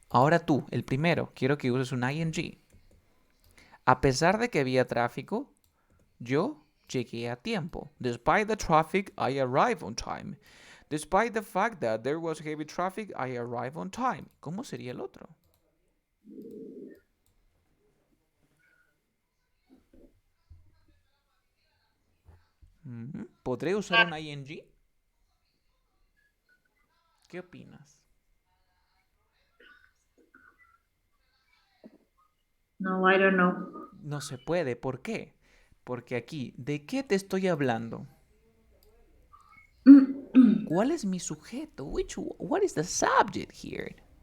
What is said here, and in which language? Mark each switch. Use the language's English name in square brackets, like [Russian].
[Spanish] Ahora tú, el primero, quiero que uses un ing. A pesar de que había tráfico, yo llegué a tiempo. [English] Despite the traffic, I arrived on time. Despite the fact that there was heavy traffic, I arrived on time. [Spanish] ¿Cómo sería el otro? ¿Podré usar un ing? ¿Qué opinas? [English] No, I don't know. [Spanish] No se puede. ¿Por qué? Porque aquí, ¿de qué te estoy hablando? ¿Cuál es mi sujeto? [English] What is the subject here?